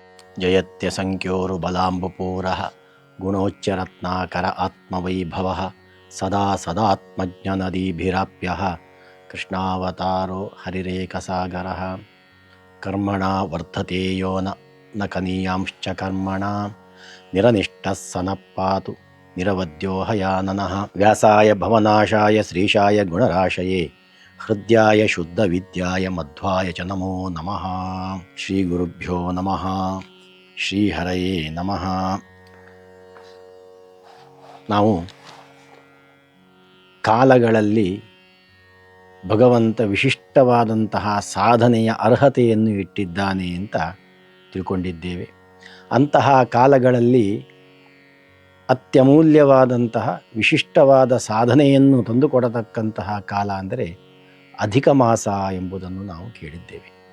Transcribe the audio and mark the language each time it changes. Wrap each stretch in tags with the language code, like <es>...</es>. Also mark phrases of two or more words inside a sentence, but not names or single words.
<sa>ಜಯತ್ಯಸಂಖ್ಯೋರು ಬಲಾಂಬುಪೂರಃ ಗುಣೋಚ್ಚರತ್ನಾಕರ ಆತ್ಮವೈಭವಃ ಸದಾ ಸದಾತ್ಮಜ್ಞನದೀಭಿರಾಪ್ಯಃ ಕೃಷ್ಣಾವತಾರೋ ಹರಿರೇಕಸಾಗರಃ ಕರ್ಮಣ ವರ್ತತೆ ಯೋ ನ ಕನೀಯಾಂಶ್ಚ ಕರ್ಮಣ ನಿರನಿಷ್ಠಃ ಸನಃ ಪಾತು ನಿರವದ್ಯೋ ಹಯಾನನಃ ವ್ಯಾಸಾಯ ಭವನಾಶಾಯ ಶ್ರೀಶಾಯ ಗುಣರಾಶಯೇ ಹೃದ್ಯಾಯ ಶುದ್ಧ ವಿದ್ಯಾಯ ಮಧ್ವಾಯ ಚ ನಮೋ ನಮಃ. ಶ್ರೀ ಗುರುಭ್ಯೋ ನಮಃ. ಶ್ರೀಹರಯೇ ನಮಃ.</sa> <kn>ನಾವು ಕಾಲಗಳಲ್ಲಿ ಭಗವಂತ ವಿಶಿಷ್ಟವಾದಂತಹ ಸಾಧನೆಯ ಅರ್ಹತೆಯನ್ನು ಇಟ್ಟಿದ್ದಾನೆ ಅಂತ ತಿಳ್ಕೊಂಡಿದ್ದೇವೆ. ಅಂತಹ ಕಾಲಗಳಲ್ಲಿ ಅತ್ಯಮೂಲ್ಯವಾದಂತಹ ವಿಶಿಷ್ಟವಾದ ಸಾಧನೆಯನ್ನು ತಂದುಕೊಡತಕ್ಕಂತಹ ಕಾಲ ಅಂದರೆ ಅಧಿಕ ಮಾಸ ಎಂಬುದನ್ನು ನಾವು ಕೇಳಿದ್ದೇವೆ.</kn>